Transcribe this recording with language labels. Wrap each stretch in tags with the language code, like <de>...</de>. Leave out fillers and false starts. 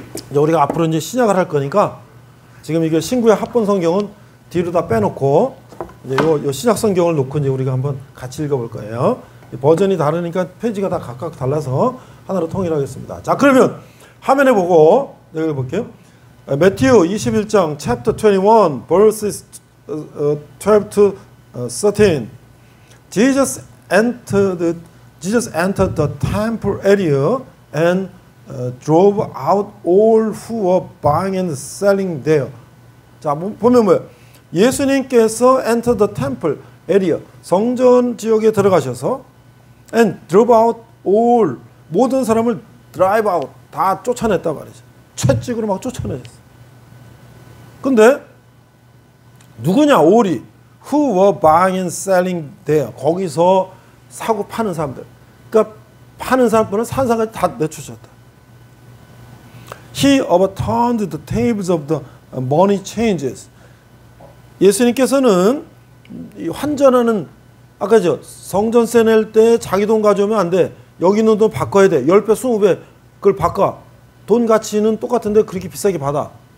<ko>이제 우리가 앞으로 이제 시작을 할 거니까 지금 이게 신구의 합본 성경은 뒤로 다 빼놓고 이제 요 시작 성경을 놓고 이제 우리가 한번 같이 읽어볼 거예요. 버전이 다르니까 페이지가 다 각각 달라서 하나로 통일하겠습니다. 자, 그러면 화면에 보고 읽어볼게요. 매튜 21장</ko> <en>chapter 21 verses 12 to 13. Jesus entered the temple area and drove out all who were buying and selling there.</en> <ko>자, 보면 뭐예요? 예수님께서</ko> <en>enter the temple area,</en> <ko>성전 지역에 들어가셔서</ko> <en>and drove out all,</en> <ko>모든 사람을</ko> <en>drive out,</en> <ko>다 쫓아냈단 말이죠. 채찍으로 막 쫓아냈어요. 근데 누구냐? all이</ko> <en>who were buying and selling there,</en> <ko>거기서 사고 파는 사람들, 그러니까 파는 사람들은 산 사람까지 다 내쫓았다.</ko> <en>He overturned the tables of the money changers.</en> <ko>예수님께서는 환전하는, 아까죠, 성전세 낼 때 자기 돈 가져오면 안 돼. 여기 있는 돈 바꿔야 돼. 10배, 20배 그걸 바꿔. 돈 가치는 똑같은데 그렇게 비싸게 받아.</ko>